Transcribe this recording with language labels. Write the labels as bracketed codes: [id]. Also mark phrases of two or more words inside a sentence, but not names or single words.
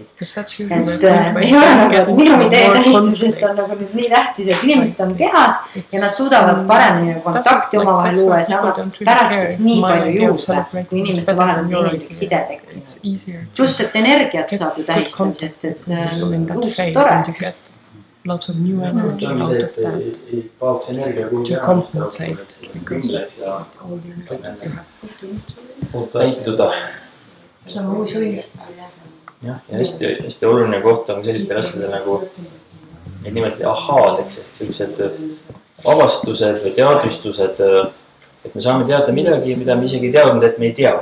[et] Et ei ole nagu, minu idee tähistamisest on nagu nüüd nii tähtis, et inimesed on kehas ja nad suudavad paremini kontakti omavahel luua ja see annab pärast nii palju juurde, kui inimeste vahel on see inimlik side tekkinud. Pluss, et energiat saab ju tähistamisest, et see on tore. [en] Lots of new energy out of that to compensate because all the [et] täituda. See on uus õnnistus. Jah, ja hästi oluline koht on sellistel asjadel nagu neid nimetati ahaadeks, et sellised avastused või teadvistused, et me saame teada midagi, mida me isegi teadnud, et me ei tea.